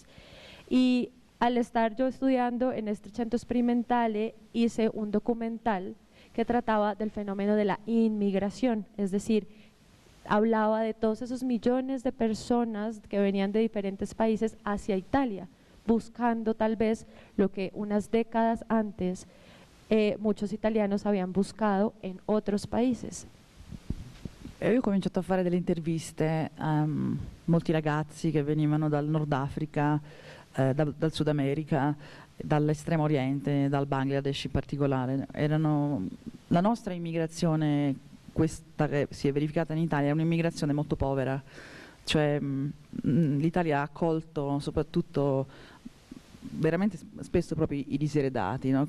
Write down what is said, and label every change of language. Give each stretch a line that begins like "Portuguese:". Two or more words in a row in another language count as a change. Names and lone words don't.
Spanish: Y al estar yo estudiando en este centro experimental, hice un documental que trataba del fenómeno de la inmigración, es decir, hablaba de todos esos millones de personas que venían de diferentes países hacia Italia, buscando tal vez lo que unas décadas antes muchos italianos habían buscado en otros países.
Italian: Io ho cominciato a fare delle interviste a molti ragazzi che venivano dal Nord Africa, dal Sud America, dall'estremo oriente, dal Bangladesh in particolare. La nostra immigrazione questa che si è verificata in Italia è un'immigrazione molto povera, cioè l'Italia ha accolto soprattutto veramente spesso proprio i diseredati, no?